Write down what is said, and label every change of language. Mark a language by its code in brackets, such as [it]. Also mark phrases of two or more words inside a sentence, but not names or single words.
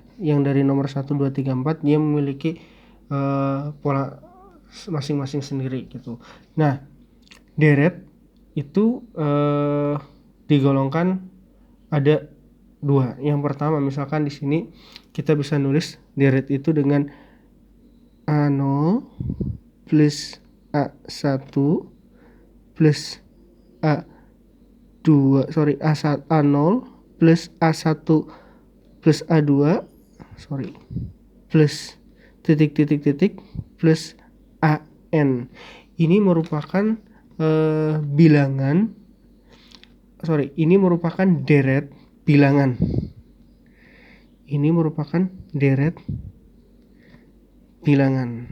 [id] Yang dari nomor 1, 2, 3, 4 dia memiliki pola masing-masing sendiri gitu. Nah, deret itu digolongkan ada 2. Yang pertama misalkan di sini kita bisa nulis deret itu dengan A0 plus A1 plus A0 plus A1 plus A2 plus titik plus AN. Ini merupakan ini merupakan deret bilangan. Ini merupakan deret bilangan.